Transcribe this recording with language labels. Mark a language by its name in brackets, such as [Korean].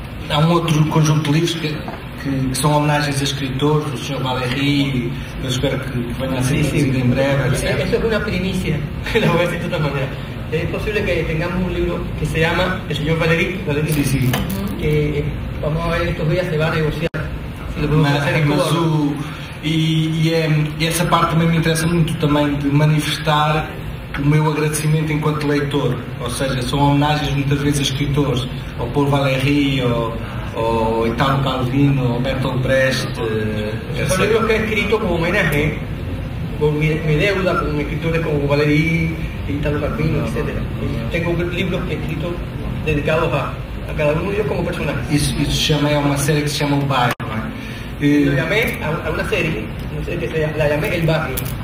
[Portuguese] Há um outro conjunto de livros que são homenagens a escritores, o Sr. Valéry, eu espero que venha a ser traduzido em breve, etc. [Spanish] Eso es una primicia, la voy a decir de otra manera. Es posible que tengamos un libro que se llama El señor Valéry, [Portuguese] Sim, sim. [Spanish] que vamos a ver estos días se va a negociar. Si lo podemos hacer en [Portuguese] Mas [Spanish] Cuba. [Portuguese] e essa parte também me interessa muito também de manifestar o meu agradecimento enquanto leitor, ou seja, são homenagens muitas vezes a escritores, ao Paul Valéry, ao Italo Calvino, ao Bertolt Brecht, [Spanish] Son libros que he escrito como homenaje por mi deuda con escritores como Valéry, Italo Calvino, etc. Tengo libros que he escrito dedicados a cada uno de ellos como personaje. [Portuguese] Isso chama, é uma série que se chama O Bairro, não é? [Spanish] Lo llamé a una serie, no sé qué sea, la llamé El Barrio.